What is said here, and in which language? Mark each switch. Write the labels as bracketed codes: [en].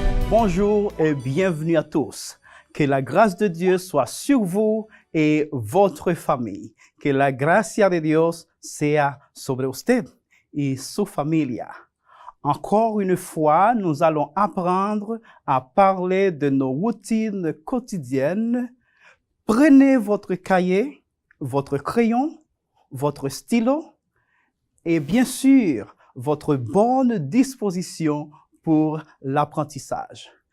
[fr] Bonjour et bienvenue à tous. Que la grâce de Dieu soit sur vous et votre famille. [es] Que la gracia de Dios sea sobre usted y su familia. [fr] Encore une fois, nous allons apprendre à parler de nos routines quotidiennes. Prenez votre cahier, votre crayon, votre stylo et bien sûr, votre bonne disposition pour l'apprentissage.